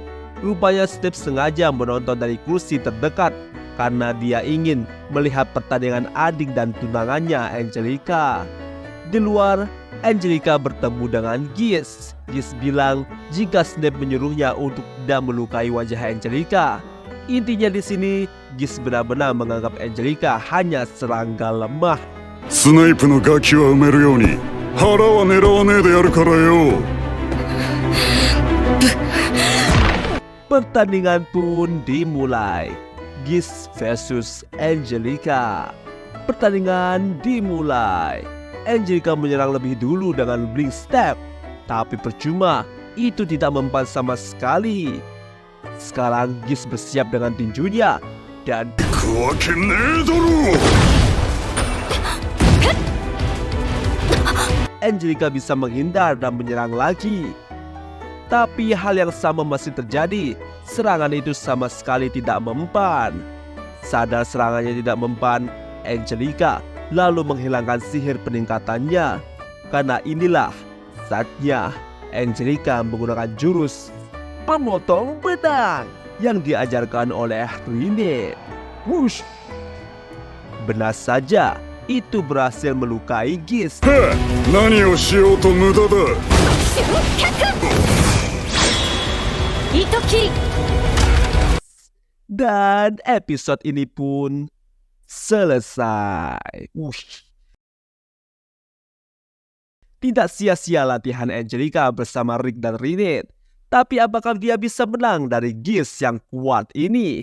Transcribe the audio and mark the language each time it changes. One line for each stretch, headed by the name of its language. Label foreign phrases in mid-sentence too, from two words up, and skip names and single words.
Indonesian: Rupanya Snape sengaja menonton dari kursi terdekat karena dia ingin melihat pertandingan adik dan tunangannya Angelica. Di luar, Angelica bertemu dengan Geese. Geese bilang jika Snape menyuruhnya untuk tidak melukai wajah Angelica. Intinya di sini, Geese benar-benar menganggap Angelica hanya serangga lemah.
Japanese: スナイプのガキは埋めるように腹は狙わねえでやるからよ。
Indonesian: Pertandingan pun dimulai. Geese versus Angelica. Pertandingan dimulai. Angelica menyerang lebih dulu dengan Blink Step. Tapi percuma, itu tidak mempan sama sekali. Sekarang Geese bersiap dengan tinjunya. Dan
Japanese: くわけねえだろ。
Indonesian: Angelica bisa menghindar dan menyerang lagi. Tapi hal yang sama masih terjadi. Serangan itu sama sekali tidak mempan. Sadar serangannya tidak mempan, Angelica lalu menghilangkan sihir peningkatannya. Karena inilah saatnya Angelica menggunakan jurus pemotong benang yang diajarkan oleh Rinette. Wush! Benar saja, itu berhasil melukai Geese.
Japanese: へえ、何をしようと無駄だ。糸切り
Indonesian: Dan episode ini pun selesai. Tidak sia-sia latihan Angelica bersama Rick dan Rinette. Tapi apakah dia bisa menang dari Geese yang kuat ini?